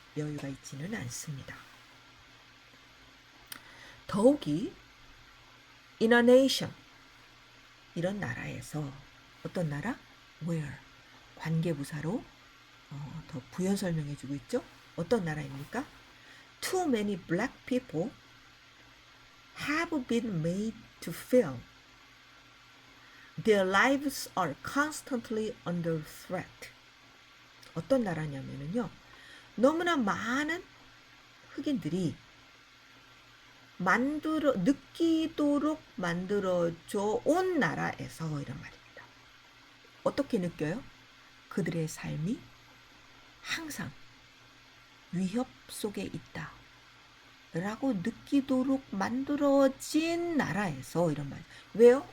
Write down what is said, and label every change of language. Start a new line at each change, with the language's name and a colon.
Korean: 여유가 있지는 않습니다. 더욱이
English: in a nation,
Korean: 이런 나라에서, 어떤 나라? where, 관계부사로 더 부연 설명해주고 있죠. 어떤 나라입니까?
English: Too many black people have been made to feel their lives are constantly under threat.
Korean: 어떤 나라냐면요, 너무나 많은 흑인들이 느끼도록 만들어져 온 나라에서, 이런 말입니다. 어떻게 느껴요? 그들의 삶이 항상 위협 속에 있다 라고 느끼도록 만들어진 나라에서, 이런 말. 왜요?